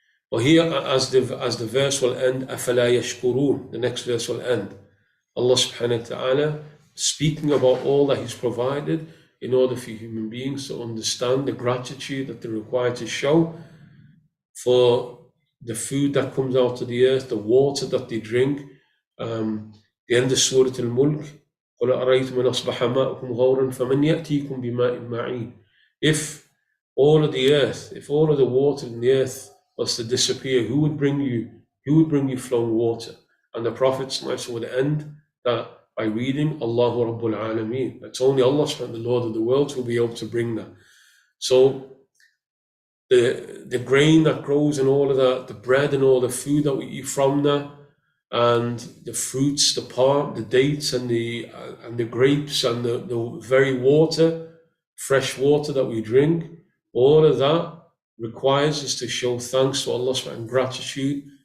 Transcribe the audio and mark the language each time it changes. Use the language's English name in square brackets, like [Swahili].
[English] Well, here, as the verse will end, [Arabic] أَفَلَا يَشْكُرُونَ, [English] the next verse will end. Allah subhanahu wa ta'ala speaking about all that He's provided in order for human beings to understand the gratitude that they're required to show for the food that comes out of the earth, the water that they drink. The end of Surah Al-Mulk, [Arabic] قُلْ أَرَيْتُمْ مَنْ أَصْبَحَ مَاؤُكُمْ غَوْرًا فَمَنْ يَأْتِيكُمْ بِمَاءٍ مَعِينٍ. [English] If all of the water in the earth was to disappear, who would bring you flowing water? And the Prophet would end that by reading Allahu Rabbul Alameen. It's only Allah, the Lord of the worlds, who will be able to bring that. So the grain that grows and all of that, the bread and all the food that we eat from that, and the fruits, the palm, the dates, and the grapes, and the very water, fresh water that we drink, all of that requires us to show thanks to Allah and gratitude.